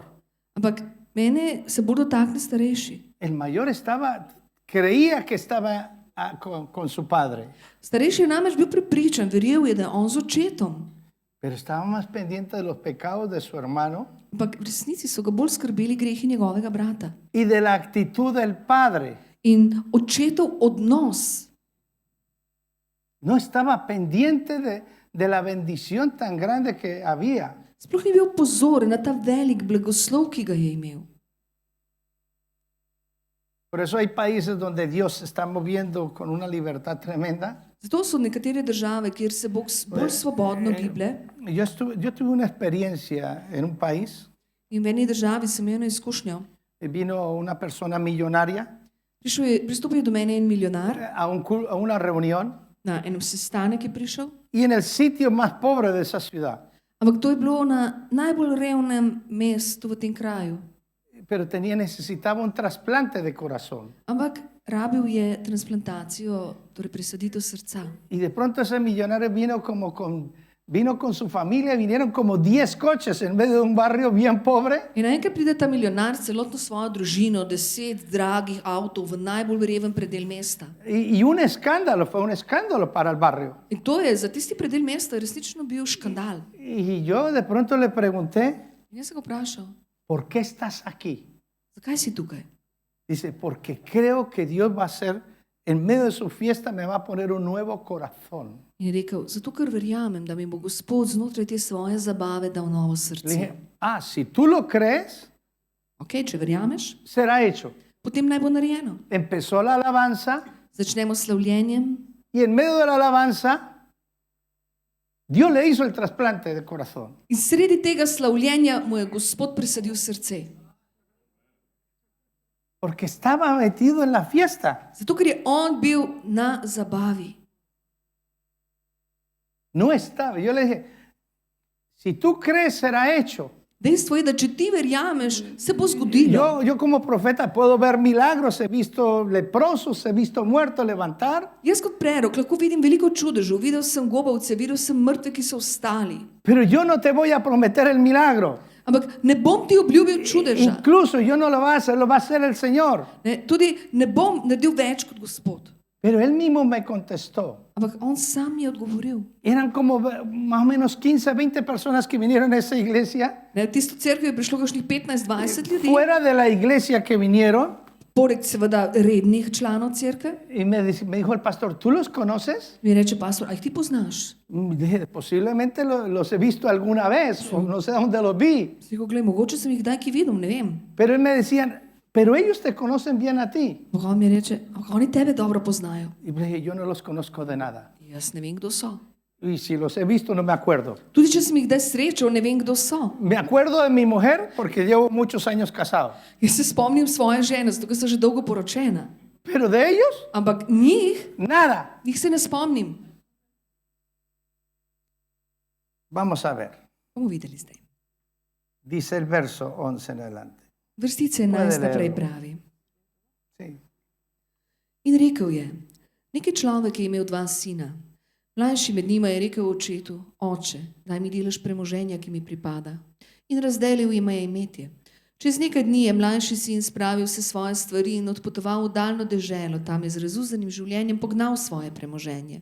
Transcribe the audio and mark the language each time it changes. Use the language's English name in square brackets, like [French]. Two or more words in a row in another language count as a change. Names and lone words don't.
[Slovenian] Ampak mene se bolj dotakne starejši. [Spanish] El mayor creía que estaba con su padre, [Slovenian] Starejši je namreč bil prepričan, verjel je, da je on z očetom. [Spanish] pero estaba más pendiente de los pecados de su hermano [Slovenian] Ampak v resnici so ga bolj skrbeli grehi njegovega brata. [Spanish] y de la actitud del padre. [Slovenian] In očetov odnos [Spanish] No estaba pendiente de la bendición tan grande que había. [Slovenian] sploh ni bil pozoren na ta velik blagoslov, ki ga je imel. [Spanish] Por eso hay países donde Dios se está moviendo con una libertad tremenda. [Slovenian] Zato so nekatere države, kjer se Bog bolj svobodno giblje. [Spanish] Yo tuve una experiencia en un país. [Slovenian] In v eni državi sem imel eno izkušnjo. [Spanish] Vino una persona millonaria [Slovenian] Pristopil je do mene en milijonar, [Spanish] a una reunión [Slovenian] na enem sestanek je prišel, [Spanish] y en el sitio más pobre de esa ciudad. [Slovenian] ampak to je bilo na najbolj revnem mestu v tem kraju. [Spanish] Pero necesitaba un trasplante de corazón. [Slovenian] Ampak rabil je transplantacijo, torej presaditev srca. [Spanish] Y de pronto ese millonario vino con su familia, vinieron como 10 coches en medio de un barrio bien pobre. [Slovenian] In naenkrat pride ta milijonar s celotno svojo družino, 10 dragih avtov v najbolj reven predel mesta. [Spanish] Y fue un escándalo para el barrio. [Slovenian] In to je za tisti predel mesta resnično bil škandal. [Spanish] Y yo de pronto le pregunté, [Slovenian] In jaz sem ga vprašal, [Spanish] ¿por qué estás aquí? [Slovenian] zakaj si tukaj? [Spanish] Dice, porque creo que Dios va a hacer, en medio de su fiesta me va a poner un nuevo corazón. [Slovenian] In je rekel, zato ker verjamem, da mi bo Gospod znotraj te svoje zabave dal novo [Spanish] Le [Slovenian] srce. [Spanish] dije, si tú lo crees, [Slovenian] Ok, če verjameš, [Spanish] será hecho. [Slovenian] potem naj bo narejeno. [Spanish] Empezó la alabanza [Slovenian] Začnemo s slavljenjem [Spanish] y en medio de la alabanza, Dios le hizo el trasplante de corazón. [Slovenian] in sredi tega slavljenja mu je Gospod presadil srce. [Spanish] Porque estaba metido en la fiesta. [Slovenian] Zato ker je on bil na zabavi. [Spanish] No estaba. Yo le dije, si tú crees, será hecho. [Slovenian] Dejstvo je, da če ti verjameš, se bo zgodilo. [Spanish] Yo como profeta puedo ver milagros, he visto leprosos, he visto muertos levantar, [Slovenian] Jaz kot prerok lahko vidim veliko čudežev. Videl sem gobavce, videl sem mrtve, ki so vstali. [Spanish] pero yo no te voy a prometer el milagro. [Slovenian] Ampak ne bom ti obljubil čudeža. [Spanish] Incluso yo no lo voy a hacer, lo va a hacer el Señor. [Slovenian] Ne, tudi ne bom naredil več kot Gospod. [Spanish] Pero él mismo me contestó. [Slovenian] Ampak on sam mi je odgovoril. [Spanish] Eran como más o menos 15, 20 personas que vinieron a esa iglesia. [Slovenian] Ne, v tisto cerkev je prišlo kakšnih 15-20 ljudi. [Spanish] Fuera de la iglesia que vinieron, [Slovenian] poleg seveda rednih članov cerkve. [Spanish] Y me dijo el pastor, ¿tú los conoces? [Slovenian] Mi reče pastor, a jih ti poznaš? [Spanish] Dije, posiblemente los he visto alguna vez, o no sé dónde los vi. [Slovenian] Si rekel, glej, mogoče sem jih kdaj ki videl, ne vem. [Spanish] Pero él me decían, pero ellos te conocen bien a ti. [Slovenian] Ampak on mi reče, ampak oni tebe dobro poznajo. [Spanish] Y le dije, yo no los conozco de nada. [Slovenian] Jaz ne vem, kdo so. [Spanish] Y si los he visto, no me acuerdo. [Slovenian] Tudi če sem jih kdaj srečal, ne vem, kdo so. [Spanish] Me acuerdo de mi mujer porque llevo muchos años casado. [Slovenian] Jaz se spomnim svoje žene, zato ker sem že dolgo poročena. [Spanish] Pero de ellos, [Slovenian] Ampak njih [Spanish] nada. [Slovenian] se ne spomnim. [Spanish] Vamos a ver. [Slovenian] Bomo videli zdaj. [Spanish] Dice el verso 11 en adelante. [Slovenian] Vrstice 11 naprej pravi. [Spanish] Sí. [Slovenian] In rekel je, neki človek je imel 2 sina. Mlajši med njima je rekel očetu, oče, daj mi delež premoženja, ki mi pripada. In razdelil jima je imetje. Čez nekaj dni je mlajši sin spravil vse svoje stvari in odpotoval v daljno deželo, tam je z razuzanim življenjem pognal svoje premoženje.